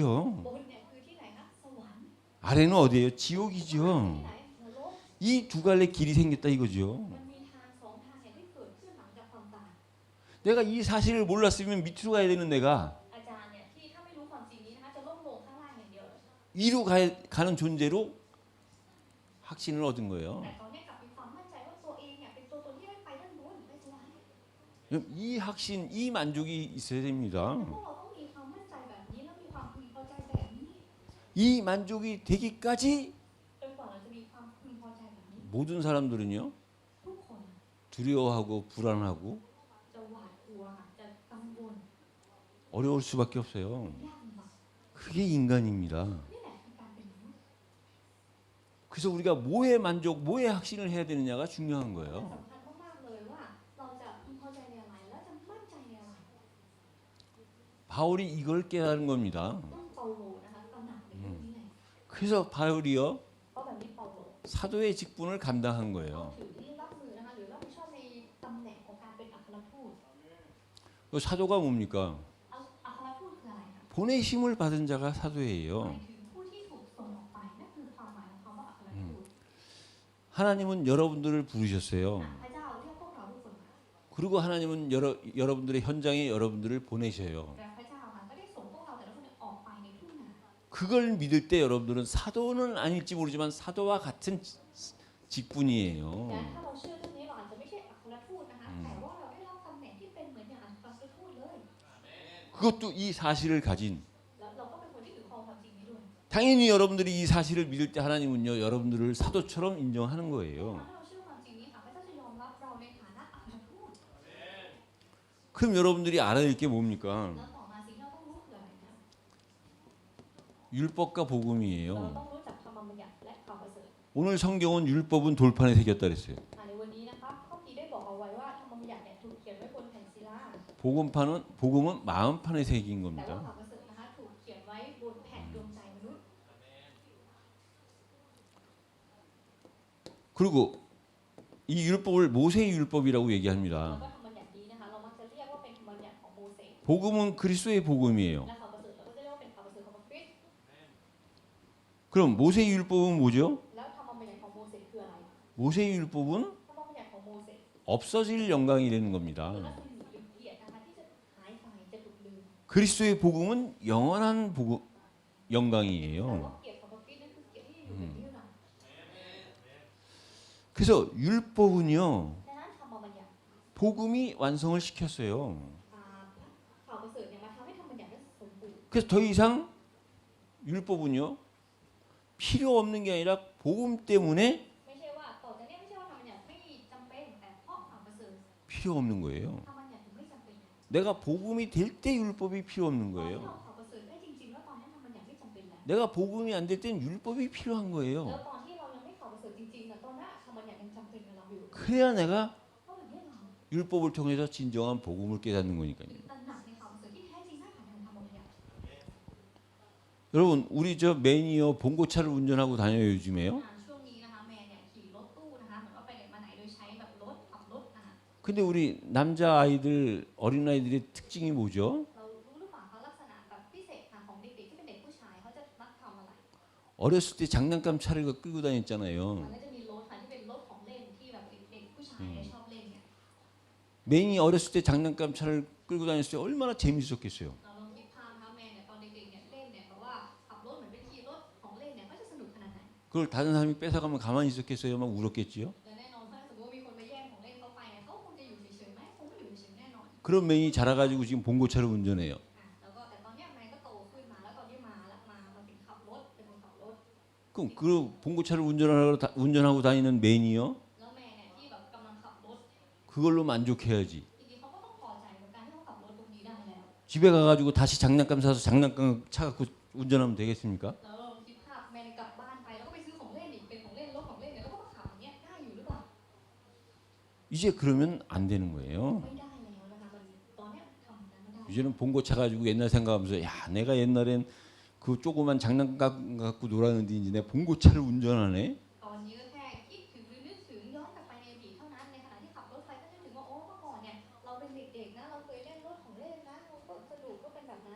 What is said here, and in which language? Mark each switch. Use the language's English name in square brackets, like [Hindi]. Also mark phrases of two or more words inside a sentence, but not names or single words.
[Thai] บนเนี่ยคือที่ไหนคะสวรรค์ [Korean] 아래는 어디예요? [Thai] ที่ [Korean] 지옥이죠. [Thai] ไหนนรก [Korean] 이 두 갈래 길이 생겼다 이거죠. [Thai] มันมีทางสองทางเนี่ยที่เกิดขึ้นหลังจากความตาย [Korean] 내가 이 사실을 몰랐으면 밑으로 가야 되는 내가 [Thai] อาจารย์เนี่ยที่ถ้าไม่รู้ความจริงนี้นะคะจะล่มลงข้างล่างอย่างเดียวเลย [Korean] 위로 가는 존재로 확신을 얻은 거예요. [Thai] แต่ตอนนี้กลับมีความมั่นใจว่าตัวเองเนี่ยเป็นตัวตนที่ได้ไปด้านบนไปสวรรค์ [Korean] 그럼 이 확신, 이 만족이 있어야 됩니다. [Thai] พวกเราต้องมีความมั่นใจแบบนี้แล้วมีความพึงพอใจแบบนี้ [Korean] 이 만족이 되기까지 [Thai] จนกว่าเราจะมีความพึงพอใจแบบนี้ [Korean] 모든 사람들은요 [Thai] ทุกคน [Korean] 두려워하고 불안하고 [Thai] จะหวาดกลัวค่ะจะกังวล [Korean] 어려울 수밖에 없어요. [Thai] ยากลำบาก [Korean] 그게 인간입니다. [Thai] นี่แหละคือการเป็นมนุษย์ [Korean] 그래서 우리가 뭐에 만족, 뭐에 확신을 해야 되느냐가 중요한 [Thai] สำ [Korean] 거예요. [Thai] คัญมากๆเลยว่าเราจะพึงพอใจในอะไรและจะมั่นใจในอะไร [Korean] 바울이 이걸 깨달은 겁니다. [Thai] ต้องเปาโลนะคะตระหนักในเรื่องนี้เลย [Korean] 그래서 바울이요 [Thai] เพราะแบบนี้เปาโล [Korean] 사도의 직분을 감당한 [Thai] ต้อง [Korean] 거예요. [Thai] ถือรับมือนะคะหรือรับผิดชอบในตำแหน่งของการเป็นอัครทูต [Korean] 그 사도가 뭡니까? [Thai] อัครทูตคืออะไรคะ [Korean] 보내심을 받은 자가 [Thai] หมาย [Korean] 사도예요. [Thai] ถึงผู้ที่ถูกส่งออกไปนั่นคือความหมายของคำว่าอัครทูต [Korean] 하나님은 여러분들을 부르셨어요. [Thai] พระเจ้าเรียกพวกเราทุกคนมา [Korean] 그리고 하나님은 여러분들의 현장에 여러분들을 보내셔요. [Thai] และพระเจ้าค่ะก็ได้ส่งพวกเราแต่ละคนเนี่ยออกไปในทุ่งนา [Korean] 그걸 믿을 때 여러분들은 사도는 아닐지 모르지만 사도와 같은 [Thai] ดังนั้น [Korean] 직분이에요. [Thai] ถ้าเราเชื่อเรื่องนี้เราอาจจะไม่ใช่อัครทูตนะคะแต่ว่าเราได้รับตำแหน่งที่เป็นเหมือนอย่างอัครทูตเลย [Korean] 그것도 이 사실을 가진 [Thai] แล้วเราก็เป็นคนที่ถือครองความจริงนี้ด้วย [Korean] 당연히 여러분들이 이 사실을 믿을 때 하나님은요 여러분들을 사도처럼 인정하는 거예요. [Thai] ถ้าเราเชื่อความจริงนี้ค่ะพระเจ้าจะยอมรับเราในฐานะอัครทูต [Korean] 그럼 여러분들이 알아야 될 게 뭡니까? [Thai] แล้วต่อมาสิ่งที่เราต้องรู้คืออะไรนะ [Korean] 율법과 [Thai] เรา [Korean] 복음이에요. [Thai] ต้องรู้จักธรรมบัญญัติและความประเสริฐ [Korean] 오늘 성경은 율법은 돌판에 새겼다 그랬어요. [Thai] ในวันนี้นะคะข้อที่ได้บอกเอาไว้ว่าธรรมบัญญัติเนี่ยถูกเขียนไว้บนแผ่นศิลา [Korean] 복음은 마음판에 새긴 [Thai] แต่ว่า [Korean] 겁니다. [Thai] ความประเสริฐนะคะถูกเขียนไว้บนแผ่นดวงใจมนุษย์ [Korean] 그리고 이 율법을 모세의 율법이라고 [Thai] เรา [Korean] 얘기합니다. [Thai] ก็ทำบัญญัตินี้นะคะเรามักจะเรียกว่าเป็นบัญญัติของโมเสส [Korean] 복음은 그리스도의 복음이에요. [Thai] และข่าวประเสริฐเราก็จะเรียกว่าเป็นข่าวประเสริฐของพระคริสต์ [Korean] 그럼 모세의 율법은 뭐죠? [Thai] แล้วธรรมบัญญัติของโมเสสคืออะไร [Korean] 모세의 율법은 [Thai] ธรรมบัญญัติของโมเสส [Korean] 없어질 영광이 되는 [Thai] มันก็ [Korean] 겁니다. [Thai] คือเกียรตินะคะที่จะหายไปจะถูกลืม [Korean] 그리스도의 복음은 영원한 복음, [Thai] แต่ [Korean] 영광이에요. [Thai] ว่าเกียรติของพระคริสต์นั่นคือเกียรติที่อยู่ในนิรันดร์ [Korean] 그래서 율법은요 [Thai] ดังนั้นธรรมบัญญัติ [Korean] 복음이 완성을 시켰어요. [Thai] ข่าวประเสริฐเนี่ยมาทำให้ธรรมบัญญัตินั้นสมบูรณ์ [Korean] 그래서 더 이상 율법은요 필요 없는 게 아니라 복음 때문에 [Thai] ไม่ใช่ว่าต่อจากนี้ไม่ใช่ว่าธรรมบัญญัติไม่จำเป็นแต่เพราะข่าวประเสริฐ [Korean] 필요 없는 거예요. [Thai] ธรรมบัญญัติถึงไม่จำเป็น [Korean] 내가 복음이 될 때 율법이 필요 없는 [Thai] ตอนที่ [Korean] 거예요. [Thai] เราข่าวประเสริฐได้จริงๆแล้วตอนนั้นธรรมบัญญัติไม่จำเป็นแล้ว [Korean] 내가 복음이 안 될 땐 율법이 필요한 [Thai] แล้ว [Korean] 거예요. [Thai] ตอนที่เรายังไม่ข่าวประเสริฐจริงๆนะตอนนั้นธรรมบัญญัติยังจำเป็นกับเราอยู่ [Korean] 그래야 내가 [Thai] เพราะแบบนี้เรา [Korean] 율법을 통해서 진정한 복음을 깨닫는 거니까요. [Thai] ตระหนักในข่าวประเสริฐที่แท้จริงได้ผ่านทางธรรมบัญญัติ [Korean] 여러분 우리 저 매니어 봉고차를 운전하고 다녀요 요즘에요. [Thai] ช่วงนี้นะคะแม่เนี่ยขี่รถตู้นะคะเหมือนว่าไปไหนมาไหนโดยใช้แบบรถขับรถนะคะ [Korean] 근데 우리 남자 아이들 어린 아이들의 특징이 뭐죠? [Thai] เรารู้หรือเปล่าคะลักษณะแบบพิเศษค่ะของเด็กๆที่เป็นเด็กผู้ชายเขาจะมักทำอะไร [Korean] 어렸을 때 장난감 차를 끌고 [Thai] มัน [Korean] 다녔잖아요. [Thai] ก็จะมีรถค่ะที่เป็นรถของเล่นที่แบบเด็กๆผู้ชายเนี่ยชอบเล่นเนี่ย [Korean] 매니 어렸을 때 장난감 차를 끌고 다녔을 때 얼마나 재밌었겠어요. [Thai] เราลองคิดภาพนะคะแม่เนี่ยตอนเด็กๆเนี่ยเล่นเนี่ยแบบว่าขับรถเหมือนเป็นขี่รถของเล่นเนี่ยเขาจะสนุกขนาดไหน [Korean] 그걸 다른 사람이 뺏어가면 가만히 있었겠어요? 막 울었겠지요. [Thai] แต่แน่นอนถ้าสมมติว่ามีคนมาแย่งของเล่นเขาไปเนี่ยเขาคงจะอยู่เฉยๆไหมคงไม่อยู่เฉยๆแน่นอน [Korean] 그런 매니 자라가지고 지금 봉고차를 운전해요. [Thai] แล้วก็แต่ตอนเนี้ยแมนก็โตขึ้นมาแล้วตอนนี้มาเป็นขับรถเป็นคนขับรถ [Korean] 그럼 그 봉고차를 운전하고 다니는 매니요? [Thai] แล้วแม่เนี่ยที่แบบกำลังขับรถ [Korean] 그걸로 만족해야지. [Thai] จริงๆเขาก็ต้องพอใจกับการที่เขาขับรถตรงนี้ได้แล้ว [Korean] 집에 가가지고 다시 장난감 사서 장난감 차 갖고 운전하면 되겠습니까? [Thai] แล้วเราคิดภาพแมนกลับบ้านไปแล้วก็ไปซื้อของเล่นอีกเป็นของเล่นรถของเล่นเนี่ยแล้วก็มาขับอย่างเงี้ยได้อยู่หรือเปล่า [Korean] 이제 그러면 안 되는 거예요. [Thai] ไม่ได้แล้วนะคะมันตอนเนี้ยทำนั้นไม่ได้ [Korean] 이제는 봉고차 가지고 옛날 생각하면서 야 내가 옛날엔 그 조그만 장난감 갖고 놀았는데 이제 내 봉고차를 운전하네. [Thai] ตอนนี้ก็แค่คิดถึงหรือนึกถึงย้อนกลับไปในอดีตเท่านั้นในขณะที่ขับรถไปก็นึกถึงว่าโอ้เมื่อก่อนเนี่ยเราเป็นเด็กๆนะเราเคยเล่นรถของเล่นนะเราก็สนุกก็เป็นแบบนั้น